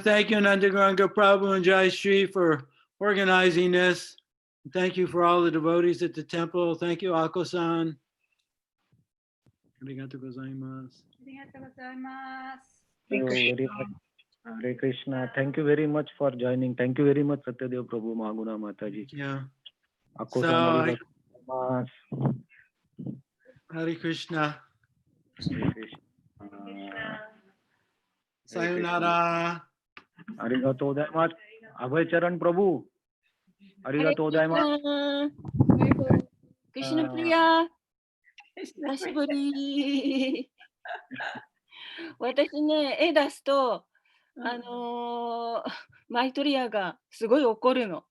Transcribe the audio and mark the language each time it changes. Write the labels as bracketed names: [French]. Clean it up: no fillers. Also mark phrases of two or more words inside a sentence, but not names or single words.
[English] Thank you, Nandaganga Prabhu and Jai Shri, for organizing this. Thank you for all the devotees at the temple. Thank you, Ako-san. [Japanese] ありがとうございます. [Sanskrit] हरे कृष्ण. [English] Thank you very much for joining. Thank you very much, Satyadev Prabhu, Mahaguna Mataji. Yeah. Ako-san, [Sanskrit] हरे कृष्ण. हरे कृष्ण. [Japanese] Sayonara. ありがとうございます. Abhay Charan Prabhu. ありがとうございます. Krishna Priya. 久しぶり。私ね、絵出すと、マイトリアがすごい怒るの。